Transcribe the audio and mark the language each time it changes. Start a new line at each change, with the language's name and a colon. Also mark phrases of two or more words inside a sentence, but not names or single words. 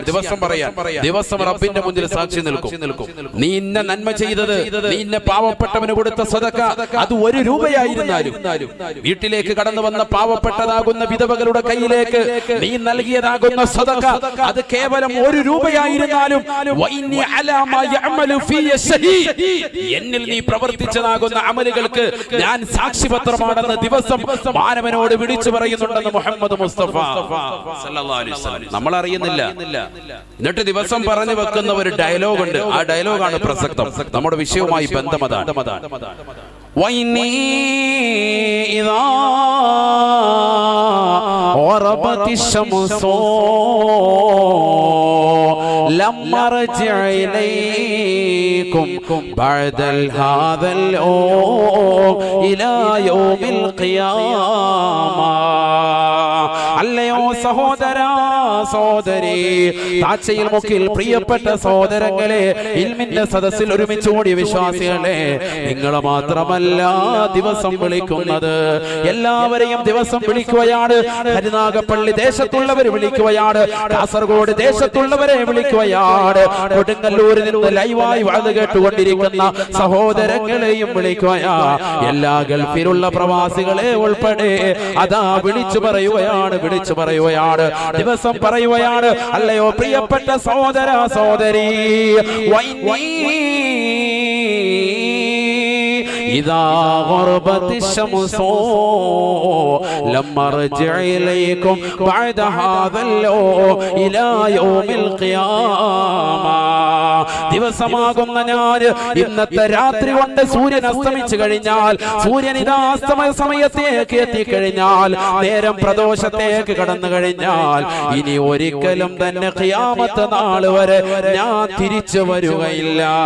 Malayalam: ദിവസം പറയാം, ദിവസം റബ്ബിന്റെ മുന്നിൽ സാക്ഷി നിൽക്കും. നീ ഇന്ന നന്മ ചെയ്തത്, നീ ഇന്ന പാവപ്പെട്ടവന് കൊടുത്ത സദഖ, അത് 1 രൂപയായിരുന്നാലും, വീട്ടിലേക്ക് കടന്നു വന്ന പാവപ്പെട്ടതാകുന്ന വിധവകളുടെ കയ്യിലേക്ക് നീ നൽകിയതാകുന്ന സദഖ, അത് കേവലം 1 രൂപയായിരുന്നാലും, എന്നിൽ നീ പ്രവർത്തിച്ചതാകുന്ന അമലുകൾക്ക് ഞാൻ സാക്ഷിപത്രമാണെന്ന് ദിവസം മാനവനോട് വിളിച്ചു പറയുന്നുണ്ടെന്ന് മുഹമ്മദ് മുസ്തഫ
Arabic: صلى الله عليه وسلم.
Malayalam: നമ്മൾ അറിയുന്നില്ല. എന്നിട്ട് ദിവസം പറഞ്ഞു വെക്കുന്ന ഒരു ഡയലോഗ് ഉണ്ട്. ആ ഡയലോഗാണ് പ്രസക്തം, നമ്മുടെ വിഷയവുമായി ബന്ധമതാണ്.
Arabic: وإني إذا غربت الشمس لم أرجع إليكم بعد هذا اليوم إلى يوم القيامة.
Malayalam: അല്ലയോ സഹോദരാ സഹോദരി, താച്ചയിൽ മുക്കിൽ പ്രിയപ്പെട്ട സഹോദരങ്ങളെ, ഇൽമിന്റെ സദസ്സിൽ ഒരുമിച്ച് കൂടിയ വിശ്വാസികളെ, നിങ്ങളെ മാത്രമല്ല ദിവസം വിളിക്കുന്നത്, എല്ലാവരെയും ദിവസം വിളിക്കുകയാണ്. കരുനാഗപ്പള്ളി ദേശത്തുള്ളവരെ വിളിക്കുകയാണ്, കാസർഗോഡ് ദേശത്തുള്ളവരെ വിളിക്കുകയാണ്, കൊടുങ്ങല്ലൂരിൽ നിന്ന് ലൈവായി വാത് കേട്ടുകൊണ്ടിരിക്കുന്ന സഹോദരങ്ങളെയും വിളിക്കുകയാ, എല്ലാ ഗൾഫിലുള്ള പ്രവാസികളെ ഉൾപ്പെടെ അതാ വിളിച്ചു പറയുകയാണ്, വിളിച്ചു പറയുകയാണ്, ദിവസം പറയുകയാണ്. അല്ലയോ പ്രിയപ്പെട്ട സഹോദര സഹോദരി,
Arabic: إذا غربت الشمس لم أرجع إليكم بعد هذا اليوم إلى يوم القيامة.
Malayalam: ദിവസമാകുന്ന ഞാൻ ഇന്നത്തെ രാത്രി കൊണ്ട് സൂര്യൻ അസ്തമിച്ചു കഴിഞ്ഞാൽ, സൂര്യൻ ഇതാ അസ്തമയ സമയത്തേക്ക് എത്തിക്കഴിഞ്ഞാൽ, നേരം പ്രദോഷത്തേക്ക് കടന്നു കഴിഞ്ഞാൽ, ഇനി ഒരിക്കലും തന്നെ ഖിയാമത്ത് നാൾ വരെ ഞാൻ തിരിച്ചു വരികയില്ല.